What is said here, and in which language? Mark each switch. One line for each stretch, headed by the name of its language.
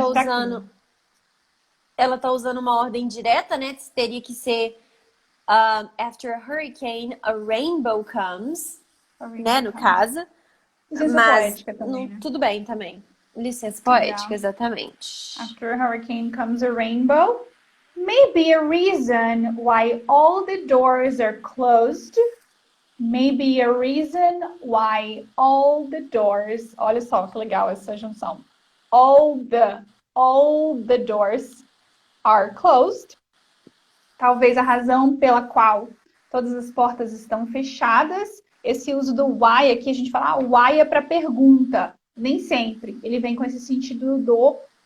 Portuguese: tá usando... Ela tá usando uma ordem direta, né? Teria que ser
English: after a hurricane, a rainbow comes.
Portuguese: Né? No caso. Licença mas poética também, né? Tudo bem também. Licença poética, exatamente.
English: After a hurricane comes a rainbow. Maybe a reason why all the doors are closed. Maybe a reason why all the doors...
Portuguese: Olha só que legal essa junção.
English: All the doors are closed.
Portuguese: Talvez a razão pela qual todas as portas estão fechadas. Esse uso do why aqui, a gente fala, why é para pergunta. Nem sempre. Ele vem com esse sentido do...